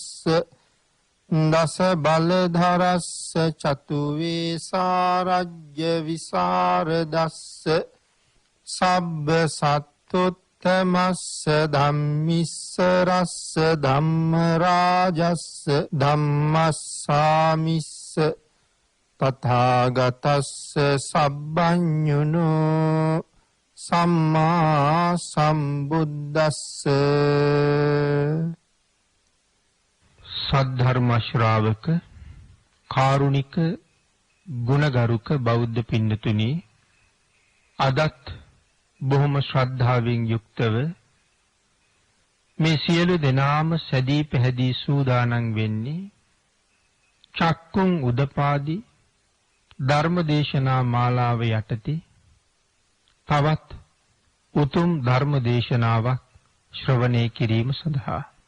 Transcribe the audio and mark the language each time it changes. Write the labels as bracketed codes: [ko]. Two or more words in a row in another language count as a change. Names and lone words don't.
[pi] දස බලධරස්ස චතු වේසාරජ්‍ය විසරදස්ස සබ්බ සත්තුත්තමස්ස ධම්මිස්ස රස්ස ධම්ම රාජස්ස ධම්මස්සාමිස්ස තථාගතස්ස සබ්බඤුනෝ සම්මා සම්බුද්දස්ස. [si] සද්ධර්ම ශ්‍රාවක කාරුණික ගුණගරුක බෞද්ධ පින්නතුනි, අදත් බොහොම ශ්‍රද්ධාවෙන් යුක්තව මේ සියලු දෙනාම සැදී පැහැදී සූදානම් වෙන්නේ චක්කුං උදපාදි ධර්මදේශනා මාලාව යටතේ තවත් උතුම් ධර්මදේශනාවක් ශ්‍රවණය කිරීම සඳහා.